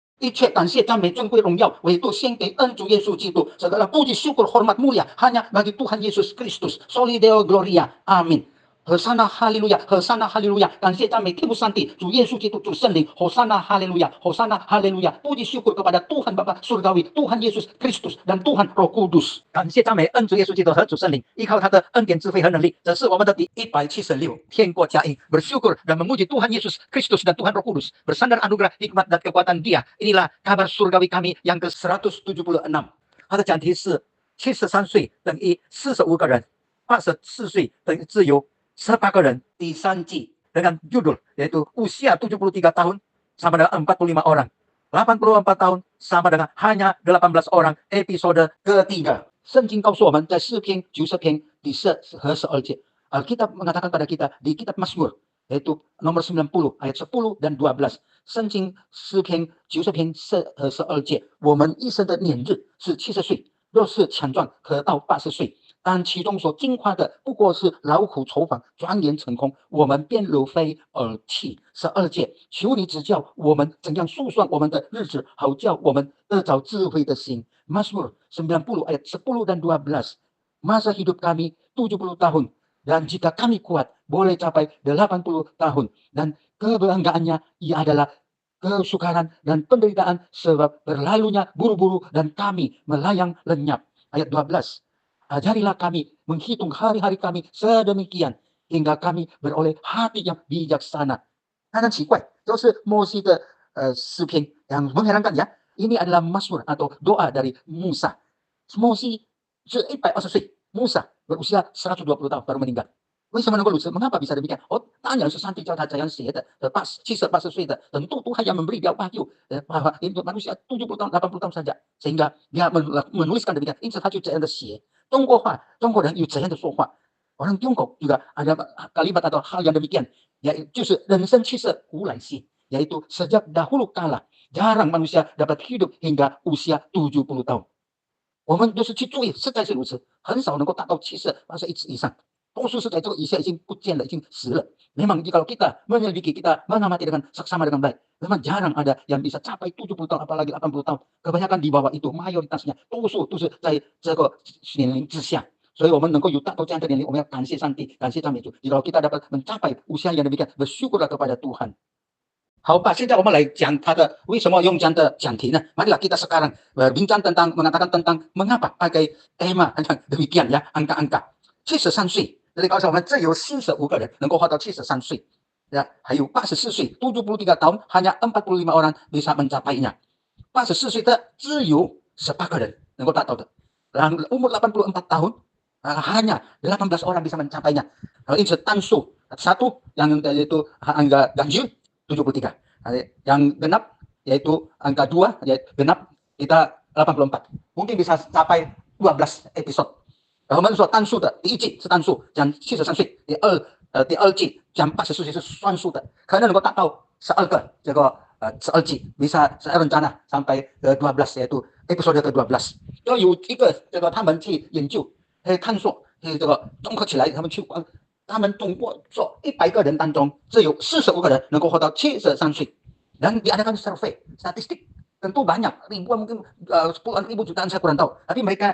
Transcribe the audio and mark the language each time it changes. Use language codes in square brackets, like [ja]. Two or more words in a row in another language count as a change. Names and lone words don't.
[zh] 切感谢赞美尊贵荣耀唯独献给恩主耶稣基督 [id] segala puji syukur hormat mulia hanya bagi Tuhan Yesus Kristus [la] soli deo gloria [id] amin Hosana haleluya, Hosana haleluya， [zh] 感谢赞美天父上帝，主耶稣基督，主圣灵 [id] ，Hosana haleluya， Hosana haleluya， puji syukur kepada Tuhan Bapa Surgawi, Tuhan Yesus Kristus dan Tuhan Roh Kudus。 [zh] 感谢赞美恩主耶稣基督和主圣灵，依靠他的恩典、智慧和能力，这是我们的第176天国佳音。 [id] Bersyukur dan memuji Tuhan Yesus Kristus dan Tuhan Roh Kudus, bersandar anugerah hikmat dan kekuatan Dia. Inilah kabar surgawi kami yang ke-176。 [zh] 他的讲题是73岁等于45个人，84岁等于自由。18 个人 [id] di Sanji dengan judul yaitu usia 73 tahun sama dengan 45 orang 84 tahun sama dengan hanya 18 orang episode ketiga [zh] 圣经告诉我们在诗篇90 篇第10和12节 [id] Alkitab mengatakan pada kita di kitab Mazmur yaitu nomor 90 ayat 10 dan 12 [zh] 圣经诗篇90篇10和12节我们一生的年日是70岁若是强壮可到80岁但其中所惊夸的不过是劳苦愁烦转眼成空我们便如飞而去12节求你指教我们怎样数算我们的日子好叫我们得着智慧的心 [id] Mazmur 90 ayat 10 dan 12 masa hidup kami 70 tahun dan jika kami kuat boleh capai 80 tahun dan kebanggaannya ia adalah kesukaran dan penderitaan sebab berlalunya buru-buru dan kami melayang lenyap ayat 12Ajarilah kami menghitung hari-hari kami sedemikian hingga kami beroleh hati yang bijaksana. [zh] 很奇怪，都是摩西的诗篇 [id] yang mengherankan ya. Ini adalah Mazmur atau doa dari Musa. Mosi [zh] 是120岁 [id] Musa berusia 120 tahun baru meninggal. [zh] 为什么能够如此 [id] Mengapa bisa demikian? Oh, tanya sesanti [zh] 教他怎样写的 70-80 岁的 [id] tentu Tuhan yang memberi dia wahyu bahwa untuk manusia 70 tahun 80 tahun saja sehingga dia menuliskan demikian [zh] 因此他就这样的写 中国话中国人有怎样的说话 [id] orang Tiongkok juga ada kalimat atau hal yang demikian yaitu [zh] 就是人生其实古来稀 [id] yaitu sejak dahulu kala jarang manusia dapat hidup hingga usia 70 tahun [zh] 我们就是去注意实在是如此很少能够达到70 81以上 多数是在这个以下已经不见了，已经死了。 [id] Memang kalau kita menyelidiki, kita mengamati dengan seksama dengan baik, memang jarang ada yang bisa capai 70 tahun, apalagi 80 tahun. Kebanyakan di bawah itu, mayoritasnya, [zh] 多数都是在这个年龄之下。所以我们能够有达到这样的年龄，我们要感谢上帝，感谢赞美主。 [id] Jika kita dapat mencapai usia yang demikian, bersyukurlah kepada Tuhan。 [zh] 好吧，现在我们来讲他的为什么用这样的讲题呢 [id] Marilah kita sekarang berbincang tentang mengatakan tentang mengapa pakai tema demikian ya, angka-angka [zh] 73 岁。这里告诉我们，这有45个人能够活到73岁， ya, 还有84岁 [id] 73 tahun hanya 45 orang bisa mencapainya. [zh] 84岁的只有18个人能够达到的，然后 [id] umur 84 tahun hanya 18 orang bisa mencapainya. [zh] 因此单数 [id] satu yang yaitu angka ganjil 73, yang genap yaitu angka 2 yaitu genap kita 84, mungkin bisa capai 12 episode. [zh] 我们说单数的第一季是单数，讲73岁；第二季讲84岁是双数的，可能能够达到12个这个12季 [id] bisa saya rencana sampai 12 yaitu episode ke-12。 [zh] 就有一个这个他们去研究探索这个综合起来，他们通过说100个人当中只有45个人能够活到73 岁， [id] dan diadakan survei statistik tentu banyak ribuan mungkin puluhan ribu jutaan saya kurang tahu tapi mereka